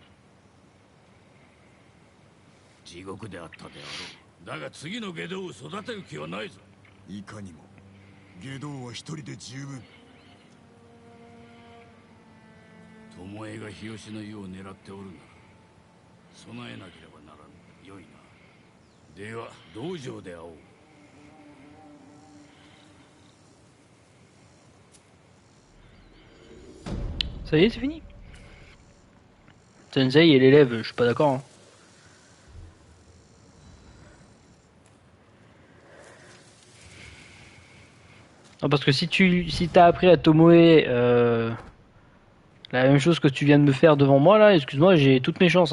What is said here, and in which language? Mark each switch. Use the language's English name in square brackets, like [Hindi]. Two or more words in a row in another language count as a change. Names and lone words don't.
[Japanese] 地獄であったであろう。だが次の外道を育てる気はないぞ。いかにも外道は一人で十分。巴が日吉の湯を狙っておるなら備えなければならぬ。よいな。では道場で会おう。 [French] Ça y est, c'est fini. Sensei et l'élève, je suis pas d'accord. Hein. Non, parce que si t'as appris à Tomoe la même chose que tu viens de me faire devant moi là, excuse-moi, j'ai toutes mes chances.